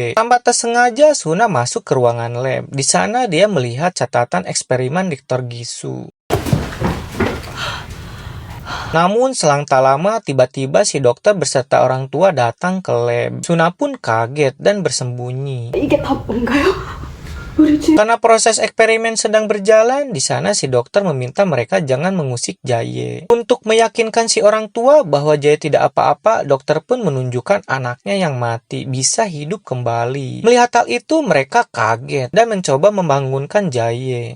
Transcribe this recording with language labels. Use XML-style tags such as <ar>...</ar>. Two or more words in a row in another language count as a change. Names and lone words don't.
<id>Tanpa tersengaja, Suna masuk ke ruangan lab. Di sana dia melihat catatan eksperimen Dokter Gisu. Namun selang tak lama, tiba-tiba si dokter beserta orang tua datang ke lab. Suna pun kaget dan bersembunyi.</id> <ko>이게 다 뭔가요?</ko> <id>Karena proses eksperimen sedang berjalan, di sana si dokter meminta mereka jangan mengusik Jaye. Untuk meyakinkan si orang tua bahwa Jaye tidak apa-apa, dokter pun menunjukkan anaknya yang mati bisa hidup kembali. Melihat hal itu, mereka kaget dan mencoba membangunkan Jaye.</id>